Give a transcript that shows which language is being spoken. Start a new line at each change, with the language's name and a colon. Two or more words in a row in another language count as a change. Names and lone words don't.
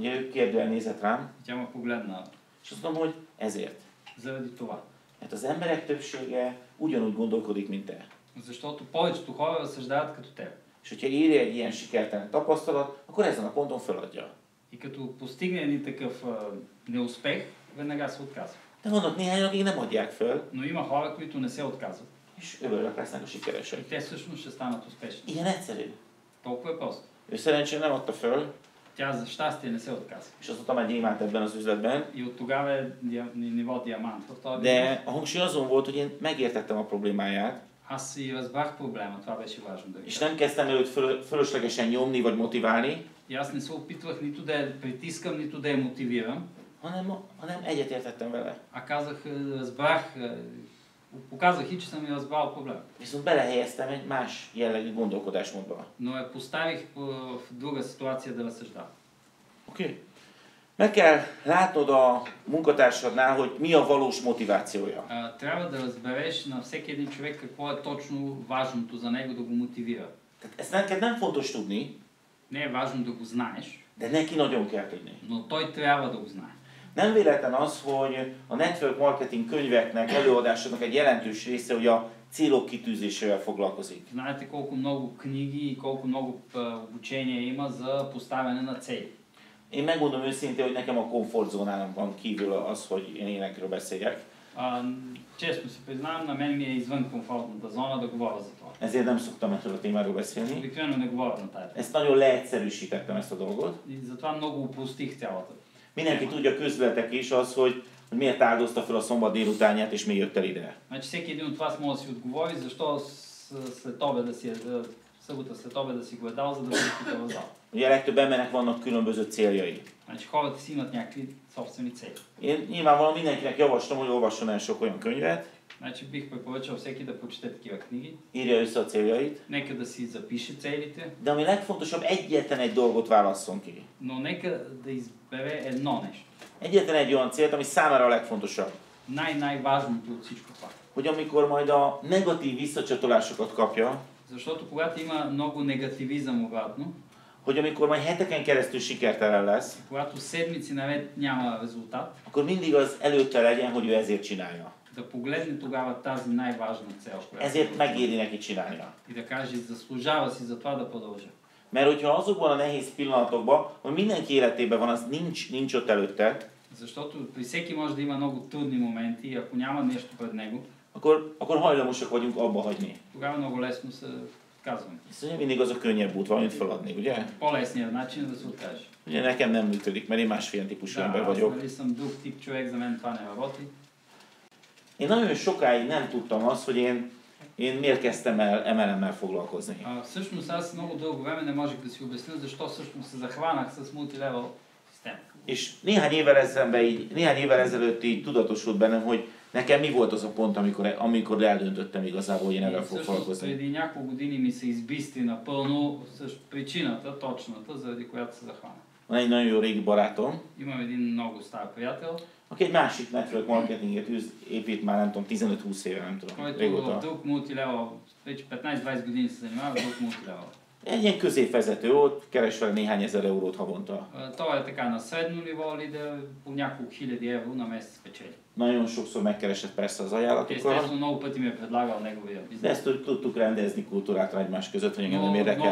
Hungarian: Ugye ő kérdően nézett rám,
Bulgarian: Тя ме погледна
Hungarian: és azt mondom, hogy ezért.
Bulgarian: заради това.
Hungarian: Mert az emberek többsége ugyanúgy gondolkodik, mint te.
Bulgarian: Защото повечето хора разсъждават като теб.
Hungarian: És hogyha éri egy ilyen sikertelen tapasztalat, akkor ezen a ponton feladja.
Bulgarian: И като постигне един такъв неуспех, веднага се отказва.
Hungarian: De vannak néhányan, akik nem adják föl,
Bulgarian: Но има хора, които не се отказват.
Hungarian: és ők lesznek a
Bulgarian: И
Hungarian: sikeresek.
Bulgarian: те всъщност ще станат успешни.
Hungarian: Ilyen egyszerű.
Bulgarian: Толкова е просто.
Hungarian: Ő szerencsére nem adta föl,
Bulgarian: Тя за щастие не се отказва.
Hungarian: és azóta már gyémánt ebben az üzletben,
Bulgarian: И от тогава е ниво диамант в този
Hungarian: de
Bulgarian: бизнес.
Hungarian: a hangsúly azon volt, hogy én megértettem a problémáját,
Bulgarian: Аз си разбрах проблема, това беше важно да ви
Hungarian: és
Bulgarian: кажа.
Hungarian: nem kezdtem őt fölöslegesen nyomni vagy motiválni,
Bulgarian: И аз не се опитвах нито да я притискам, нито да я мотивирам,
Hungarian: hanem egyetértettem vele.
Bulgarian: а казах, разбрах, показах и че съм и разбрал проблема.
Hungarian: Viszont belehelyeztem egy más jellegű gondolkodásmódba.
Bulgarian: Но я поставих в друга ситуация да разсъждавам.
Hungarian: Oké? Meg kell látnod a munkatársadnál, hogy mi a valós motivációja.
Bulgarian: Трябва да разбереш на всеки един човек какво е точно важното за него да го мотивира.
Hungarian: Tehát ezt neked nem fontos tudni,
Bulgarian: Не е важно да го знаеш,
Hungarian: de neki nagyon kell tudni.
Bulgarian: но той трябва да го знае.
Hungarian: Nem véletlen az, hogy a
English: network marketing
Hungarian: könyveknek, előadásoknak egy jelentős része, hogy a célok kitűzésével foglalkozik.
Bulgarian: Знаете колко много книги и колко много обучения има за поставяне на цели.
Hungarian: Én megmondom őszintén, hogy nekem a komfortzónámban kívül az, hogy én énekről beszéljek.
Bulgarian: Честно си признавам, на мен ми е извън комфортната зона да говоря за това.
Hungarian: Ezért nem szoktam erről a témáról beszélni.
Bulgarian: Обикновено не говоря на тая тема.
Hungarian: Ezt nagyon leegyszerűsítettem, ezt a dolgot.
Bulgarian: И затова много упростих цялата.
Hungarian: Mindenki tudja, közületek is az, hogy miért áldozta fel a szombat délutánját, és miért jött el ide.
Bulgarian: Значи всеки един от вас може да си отговори защо след обеда си събота след обеда си го е дал, за да бъде тук в зала.
Hungarian: Ugye a legtöbb embernek vannak különböző céljai.
Bulgarian: Значи хората си имат някакви собствени цели.
Hungarian: Én nyilvánvalóan mindenkinek javaslom, hogy olvasson el sok olyan könyvet,
Bulgarian: Значи бих препоръчал всеки да прочете такива книги.
Hungarian: írja össze a céljait,
Bulgarian: Нека да си запише целите,
Hungarian: de ami legfontosabb, egyetlen egy dolgot válasszon ki.
Bulgarian: но нека да избере едно нещо.
Hungarian: Egyetlen egy olyan célt, ami számára a legfontosabb.
Bulgarian: Най-важното от всичко това.
Hungarian: Hogy amikor majd a negatív visszacsatolásokat kapja,
Bulgarian: Защото когато има много негативизъм обратно,
Hungarian: hogy amikor majd heteken keresztül sikertelen lesz,
Bulgarian: когато седмици наред няма резултат,
Hungarian: akkor mindig az előtte legyen, hogy ő ezért csinálja.
Bulgarian: да погледне тогава тази най-важна цел,
Hungarian: Ezért megéri neki csinálnia.
Bulgarian: и да каже, заслужава си за това да продължа.
Hungarian: Mert hogyha azokban a nehéz pillanatokban, hogy mindenki életében van, az nincs ott előtte,
Bulgarian: Защото при всеки може да има много трудни моменти и ако няма нещо пред него,
Hungarian: akkor hajlamosak vagyunk abba hagyni.
Bulgarian: тогава много лесно се отказваме.
Hungarian: Ez ugye mindig az a könnyebb út, valamit feladni, ugye?
Bulgarian: По-лесният начин е да се откажеш.
Hungarian: Ugye nekem nem működik, mert én másféle típusú ember
Bulgarian: аз
Hungarian: vagyok.
Bulgarian: нали съм друг тип човек, за мен това не работи.
Hungarian: Én nagyon sokáig nem tudtam azt, hogy én miért kezdtem el MLM-mel foglalkozni.
Bulgarian: Всъщност аз много дълго време не можех да си обясня защо всъщност се захванах с мултилевел система.
Hungarian: És néhány évvel ezelőtt így tudatosult bennem, hogy nekem mi volt az a pont, amikor eldöntöttem igazából, hogy én ezzel fogok foglalkozni.
Bulgarian: Преди няколко години ми се избисти напълно също причината, точната, заради която се захванах.
Hungarian: Van egy nagyon jó régi barátom,
Bulgarian: Имам един много стар приятел,
Hungarian: aki egy másik
English: network marketinget
Hungarian: épít már nem tudom, 15-20 éve, nem tudom,
Bulgarian: който в
Hungarian: régóta.
Bulgarian: друг мултилевел, вече 15-20 години се занимава в друг мултилевел.
Hungarian: Egy ilyen középvezető ott, keres fel néhány ezer eurót havonta.
Bulgarian: Той е така на средно ниво лидер, по няколко хиляди евро на месец печели.
Hungarian: Nagyon sokszor megkeresett persze az ajánlatokkal.
Bulgarian: Естествено, много пъти ми е предлагал неговия
Hungarian: De
Bulgarian: бизнес.
Hungarian: ezt tudtuk rendezni kultúrától egymás között, hogy engem nem
Bulgarian: Но
Hungarian: érdekel.